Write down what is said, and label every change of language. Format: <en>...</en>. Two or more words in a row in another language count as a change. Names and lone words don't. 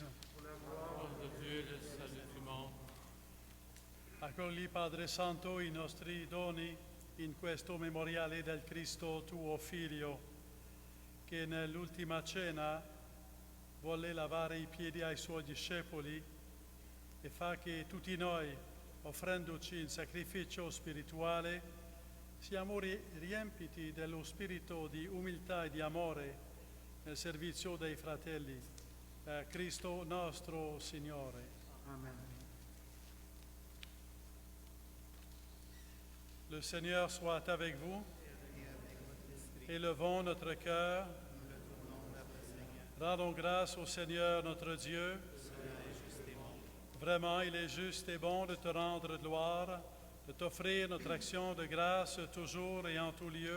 <fr>de Dieu le salut du monde.</fr> <it>Accogli, Padre Santo, i nostri doni in questo memoriale del Cristo tuo Figlio, che nell'ultima cena volle lavare i piedi ai suoi discepoli, e fa che tutti noi, offrendoci in sacrificio spirituale, siamo riempiti dello spirito di umiltà e di amore nel servizio dei fratelli. Per Cristo nostro Signore. Amen.</it> <fr>Le Seigneur soit avec vous. Élevons notre cœur. Rendons grâce au Seigneur notre Dieu. Vraiment, il est juste et bon de te rendre gloire, de t'offrir notre action de grâce toujours et en tout lieu.</fr>